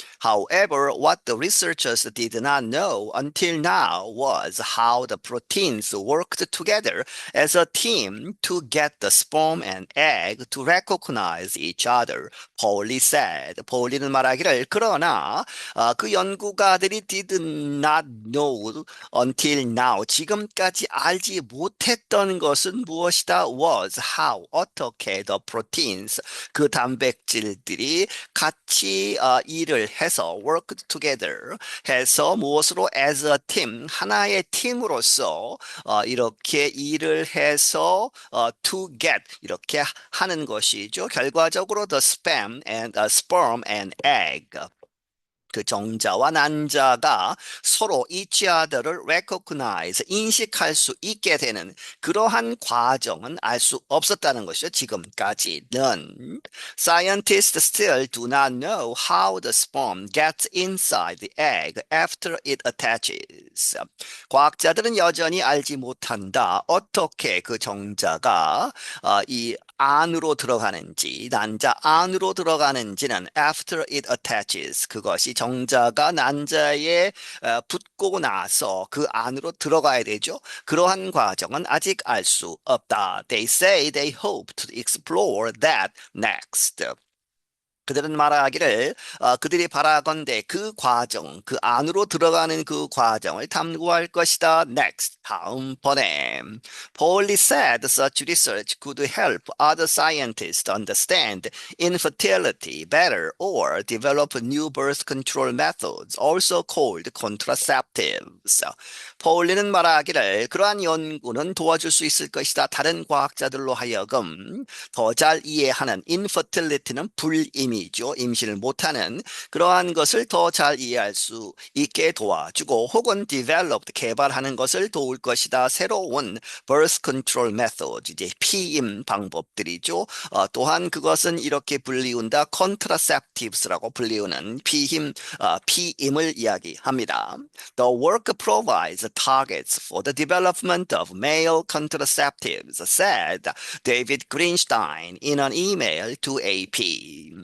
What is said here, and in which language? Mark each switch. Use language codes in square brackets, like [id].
[en] However, what the researchers did not know until now was how the proteins worked together as a team to get the sperm and egg to recognize each other. Pauli said. [ko] 폴리는 말하기를, 그러나 그 연구가들이 [en] did not know until now, [ko] 지금까지 알지 못했던 것은 무엇이다? [en] was, how, [ko] 어떻게 [en] the proteins, [ko] 그 단백질들이 같이 일을 해서 [en] work together [ko] 해서 무엇으로? [en] as a team, [ko] 하나의 팀으로서 이렇게 일을 해서 [en] to get, [ko] 이렇게 하는 것이죠. 결과적으로 [en] the sperm and egg, [ko] 그 정자와 난자가 서로 each other를 recognize, 인식할 수 있게 되는 그러한 과정은 알 수 없었다는 것이죠. 지금까지는. [en] Scientists still do not know how the sperm gets inside the egg after it attaches. [ko] 과학자들은 여전히 알지 못한다. 어떻게 그 정자가 이 안으로 들어가는지, 난자 안으로 들어가는지는 [en] after it attaches, [ko] 그것이 정자가 난자에 붙고 나서 그 안으로 들어가야 되죠. 그러한 과정은 아직 알 수 없다. [en] They say they hope to explore that next. [ko] 그들은 말하기를 그들이 바라건대 그 과정, 그 안으로 들어가는 그 과정을 탐구할 것이다. [en] Next, [ko] 다음번에. [en] Pauli said such research could help other scientists understand infertility better or develop new birth control methods, also called contraceptives. [ko] 폴리는 말하기를 그러한 연구는 도와줄 수 있을 것이다. 다른 과학자들로 하여금 더 잘 이해하는 infertility는 불임이 임신이죠. 임신을 못하는 그러한 것을 더 잘 이해할 수 있게 도와주고 혹은 developed 개발하는 것을 도울 것이다. 새로운 [en] birth control method [ko] 이제 피임 방법들이죠. 또한 그것은 이렇게 불리운다. contraceptives라고 불리우는 피임을 이야기합니다. [en] The work provides targets for the development of male contraceptives, said David Greenstein in an email to AP.